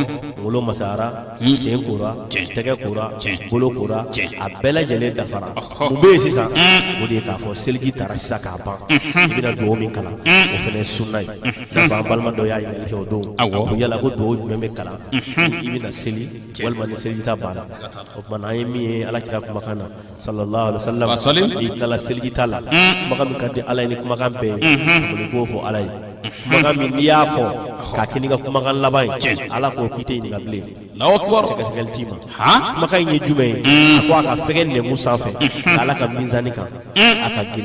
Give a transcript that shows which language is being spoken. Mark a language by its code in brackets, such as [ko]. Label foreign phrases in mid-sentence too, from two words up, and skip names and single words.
[bm] kunkolo masahara sen kora tɛgɛ kora bolo kora a bɛɛ lajɛlen dafara mun bɛ yen sisan o de ye k'a fɔ seliji taara sisan k'a ban i bɛna dugawu min kalan o fɛnɛ ye sunna ye n'a fɔ an balima dɔ y'a ɲininkali kɛ o don ko yala ko dugawu jumɛn bɛ kalan i bɛna seli walima ni seliji ta banna o kumana an ye min ye ala kira kumakan na [ar] صلى الله عليه وسلم [bm] i tilala seliji ta la kumakan min ka di ala ye ni kumakan bɛɛ ye ko fɔ ala ye kumakan min n'i y'a fɔ k'a kɛ n'i ka kumakan laban ye ala k'o k'i tɛ ɲininka bilen [ar] الله أكبر [bm] sɛgɛsɛgɛli t'i ma ha kumakan in ye jumɛn ye a ko a ka fɛgɛ lɛmu sanfɛ ka ala ka minzani kan a ka girin